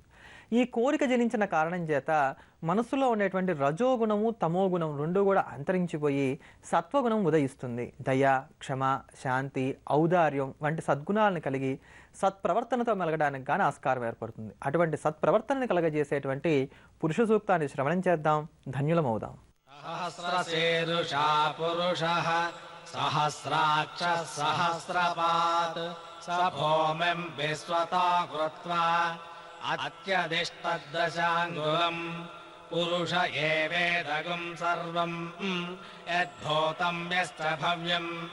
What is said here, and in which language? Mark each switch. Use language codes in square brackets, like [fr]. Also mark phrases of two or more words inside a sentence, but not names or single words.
[te] ఈ కోరిక జనించిన కారణం చేత మనసులో ఉండేటువంటి రజోగుణము తమోగుణం రెండు కూడా అంతరించిపోయి సత్వగుణం ఉదయిస్తుంది. దయ, క్షమ, శాంతి, ఔదార్యం వంటి సద్గుణాలను కలిగి సత్ప్రవర్తనతో మెలగడానికి కానీ ఆస్కారం ఏర్పడుతుంది. అటువంటి సత్ప్రవర్తనని కలగజేసేటువంటి పురుష సూక్తాన్ని శ్రవణం చేద్దాం, ధన్యులమవుదాం. [sa] सहस्रशीर्षा पुरुषः सहस्राक्षः सहस्रपात् स भूमिं विश्वतो कृत्वा अत्यधिष्ठद्दशाङ्गुलम् पुरुष एवेदगुं सर्वं यद्भूतं यश्च भव्यम्